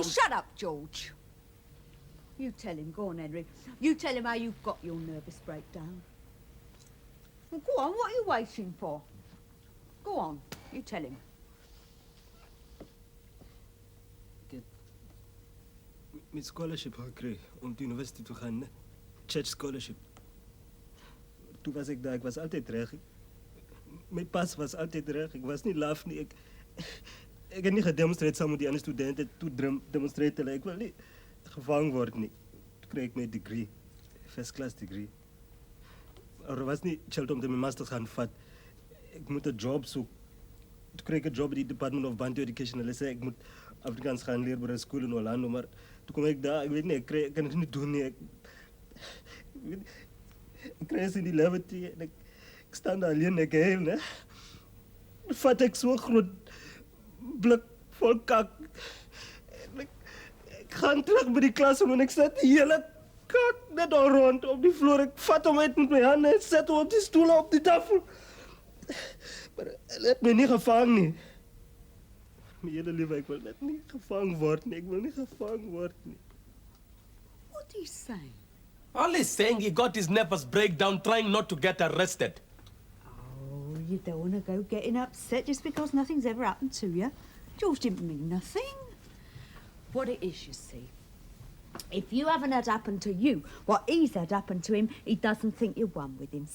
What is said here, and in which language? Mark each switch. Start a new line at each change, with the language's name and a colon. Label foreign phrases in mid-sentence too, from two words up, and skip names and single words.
English: Oh, shut up, George. You tell him. Go on, Henry. You tell him how you got your nervous breakdown. Well, go on. What are you waiting for? Go on. You tell him.
Afrikaans: Met scholarship gekry om die universiteit te gaan,
English: church scholarship.
Afrikaans: Toe was ek daar, ek was altyd reg. My pas was altyd reg. Ek was nie laf nie. Ek het nie gedemonstreer saam met die ander studente toe demonstreer hulle. Ek wil nie gevang word nie. Toe kry ek my degree,
English: first class degree.
Afrikaans: Er was nie geld om my masters gaan vat. Ek moet 'n job soek. Toe kry ek 'n job by die Department of Bantu Education. Hulle sê ek moet Afrikaans gaan leer by 'n skool in Orlando, maar toe kom ek daar, ek weet nie, ek kan dit nie doen nie. Ek kry in die levity en ek staan daar alleen, ek heel, né? Vat ek so groot blik vol kak. Ek gaan terug by die klas en ek sit die hele kak net al rond op die vloer. Ek vat hom uit met my hande en sit hom op die stoel op die tafel. Maar hulle het my nie gevang nie. My hele lewe, ek wil net nie gevang word nie. Ek wil nie gevang word nie.
English: What are you saying? All he's saying, he got his nervous breakdown trying not to get arrested. Oh, you don't want to go getting upset just because nothing's ever happened to you. George didn't mean nothing. What it is, you see, if you haven't had happen to you what he's had happen to him, he doesn't think you're one with him.